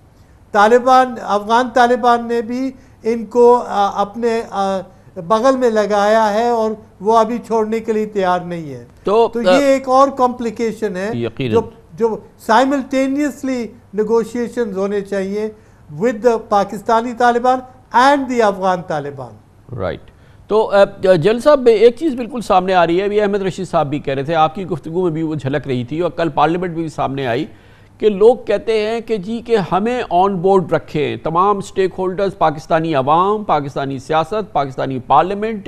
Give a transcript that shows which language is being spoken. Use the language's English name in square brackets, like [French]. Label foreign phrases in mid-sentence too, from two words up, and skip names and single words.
[Urdu] افغان طالبان نے بھی ان کو اپنے بغل میں لگایا ہے اور وہ ابھی چھوڑنے کے لیے تیار نہیں ہے. تو یہ ایک اور کمپلیکیشن ہے جو [English] simultaneously negotiations [Urdu] ہونے چاہیے [English] with the Pakistani Taliban and the Afghan Taliban. [Urdu] رائٹ. تو جل صاحب ایک چیز بالکل سامنے آ رہی ہے, ابھی احمد رشید صاحب بھی کہہ رہے تھے, آپ کی گفتگو میں بھی وہ جھلک رہی تھی اور کل پارلیمنٹ میں بھی سامنے آئی کہ لوگ کہتے ہیں کہ جی کہ ہمیں [English] on board [Urdu] رکھیں تمام [English] stakeholders, [Urdu] پاکستانی عوام, پاکستانی سیاست, پاکستانی پارلیمنٹ.